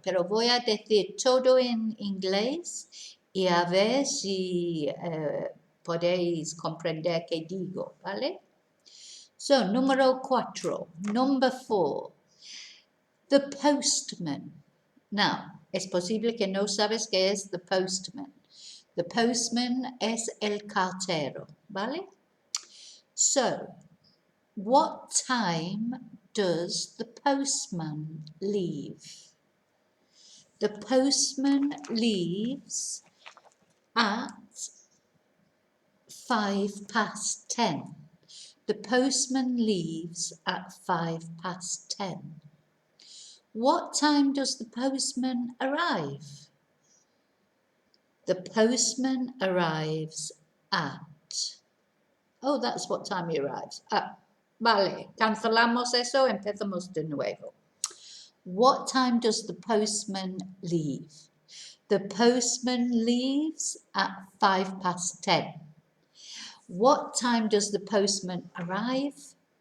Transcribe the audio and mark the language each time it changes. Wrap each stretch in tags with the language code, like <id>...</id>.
<es>Pero voy a decir todo en inglés y a ver si podéis comprender qué digo, ¿vale?</es> <en>So,</en> <es>número 4,</es> <en>number 4. The postman.</en> <es>Now, es posible que no sabes qué es the postman. The postman es el cartero, ¿vale?</es> <en>So, what time does the postman leave? The postman leaves at 10:05. The postman leaves at 10:05. What time does the postman arrive? The postman arrives at... Oh, that's what time he arrives.</en> <es>Vale, cancelamos eso, empezamos de nuevo.</es> <en>What time does the postman leave? The postman leaves at 10:05. What time does the postman arrive?</en>